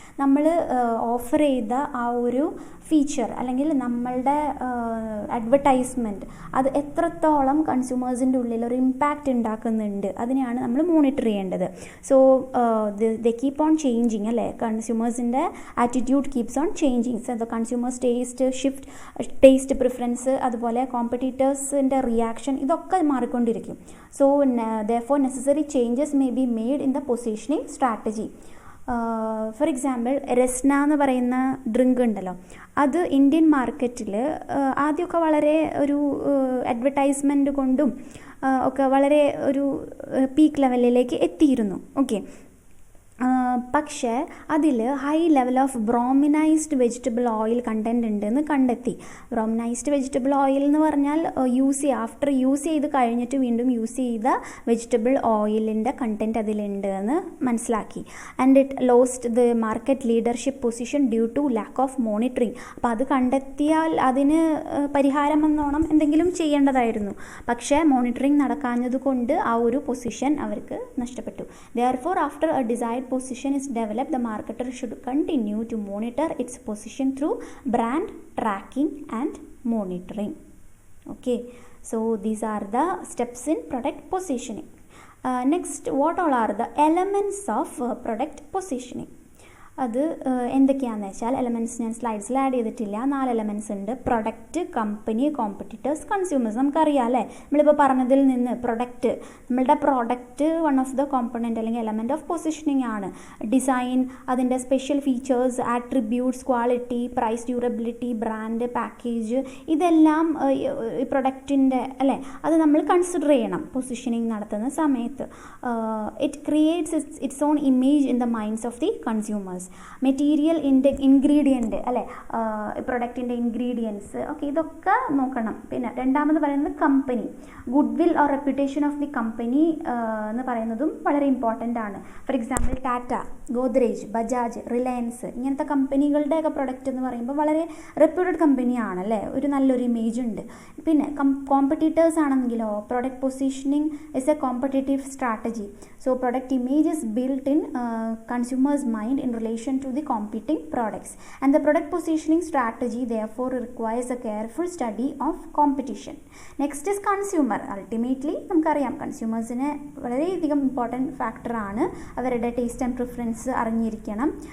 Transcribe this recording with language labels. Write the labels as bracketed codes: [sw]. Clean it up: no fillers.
[ml] നമ്മൾ ഓഫർ ചെയ്ത ആ ഒരു ഫീച്ചർ അല്ലെങ്കിൽ നമ്മളുടെ അഡ്വർടൈസ്മെൻറ്റ് അത് എത്രത്തോളം കൺസ്യൂമേഴ്സിൻ്റെ ഉള്ളിൽ ഒരു ഇമ്പാക്റ്റ് ഉണ്ടാക്കുന്നുണ്ട്, അതിനെയാണ് നമ്മൾ മോണിറ്റർ ചെയ്യേണ്ടത്. [en] So the keep on changing അല്ലേ, കൺസ്യൂമേഴ്സിൻ്റെ attitude keeps on changing. [ml] So the consumers taste preference, അതുപോലെ കോമ്പറ്റീറ്റേഴ്സിൻ്റെ റിയാക്ഷൻ, ഇതൊക്കെ മാറിക്കൊണ്ടിരിക്കും. [en] So therefore necessary changes may be made in the positioning strategy. [ml] For example Rasna എന്ന് പറയുന്ന ഡ്രിങ്ക് ഉണ്ടല്ലോ, അത് ഇന്ത്യൻ മാർക്കറ്റിൽ ആദ്യമൊക്കെ വളരെ ഒരു അഡ്വർടൈസ്മെൻറ്റ് കൊണ്ടും ഒക്കെ വളരെ ഒരു പീക്ക് ലെവലിലേക്ക് എത്തിയിരുന്നു. ഓക്കെ, പക്ഷേ അതിൽ [en] high level of [ml] ബ്രോമിനൈസ്ഡ് vegetable oil content ഉണ്ടെന്ന് കണ്ടെത്തി. ബ്രോമിനൈസ്ഡ് വെജിറ്റബിൾ ഓയിൽ എന്ന് പറഞ്ഞാൽ ആഫ്റ്റർ യൂസ് ചെയ്ത് കഴിഞ്ഞിട്ട് വീണ്ടും യൂസ് ചെയ്ത വെജിറ്റബിൾ ഓയിലിൻ്റെ കണ്ടൻറ് അതിലുണ്ട് എന്ന് മനസ്സിലാക്കി. [en] And it lost the market leadership position due to lack of monitoring. [ml] അപ്പോൾ അത് കണ്ടെത്തിയാൽ അതിന് പരിഹാരം എന്നോണം എന്തെങ്കിലും ചെയ്യേണ്ടതായിരുന്നു. പക്ഷേ മോണിറ്ററിങ് നടക്കാഞ്ഞത് കൊണ്ട് ആ ഒരു പൊസിഷൻ അവർക്ക് നഷ്ടപ്പെട്ടു. [en] Therefore, after a desired position is developed, the marketer should continue to monitor its position through brand tracking and monitoring. Okay, so these are the steps in product positioning. Next, what all are the elements of product positioning? [ml] അത് എന്തൊക്കെയാണെന്ന് വെച്ചാൽ, elements ഞാൻ സ്ലൈഡ്സിൽ add ചെയ്തിട്ടില്ല. 4 elements ഉണ്ട്. Product, company, competitors, consumers. നമുക്കറിയാം അല്ലേ, നമ്മളിപ്പോൾ പറഞ്ഞതിൽ നിന്ന് പ്രൊഡക്റ്റ്, നമ്മളുടെ product one of the component അല്ലെങ്കിൽ എലമെൻറ്റ് ഓഫ് പൊസിഷനിങ് ആണ്. ഡിസൈൻ, അതിൻ്റെ special features, attributes, quality, price, durability, brand, package, ഇതെല്ലാം ഈ പ്രൊഡക്റ്റിൻ്റെ അല്ലേ, അത് നമ്മൾ കൺസിഡർ ചെയ്യണം പൊസിഷനിങ് നടത്തുന്ന സമയത്ത്. [en] It creates its own image in the minds of the consumers. [ml] Material ingredient അല്ലേ, പ്രൊഡക്റ്റിൻ്റെ ഇൻഗ്രീഡിയൻസ്, ഓക്കെ, ഇതൊക്കെ നോക്കണം. പിന്നെ രണ്ടാമത് പറയുന്നത് company, [en] goodwill or reputation of the company [ml] എന്ന് പറയുന്നതും വളരെ ഇമ്പോർട്ടൻ്റ് ആണ്. For example Tata, Godrej, Bajaj, Reliance, ഇങ്ങനത്തെ കമ്പനികളുടെയൊക്കെ പ്രൊഡക്റ്റ് എന്ന് പറയുമ്പോൾ വളരെ റെപ്യൂട്ടഡ് കമ്പനിയാണ് അല്ലേ, ഒരു നല്ലൊരു ഇമേജ് ഉണ്ട്. പിന്നെ കോമ്പറ്റീറ്റേഴ്സ് ആണെങ്കിലോ, [en] Product positioning is a competitive strategy. So product image is built in consumers mind in relation to the competing products, and the product positioning strategy therefore requires a careful study of competition. Next is consumer. [ml] Ultimately നമുക്കറിയാം കൺസ്യൂമേഴ്സിന് വളരെയധികം important ഫാക്ടറാണ്, അവരുടെ taste and preference അറിഞ്ഞിരിക്കണം.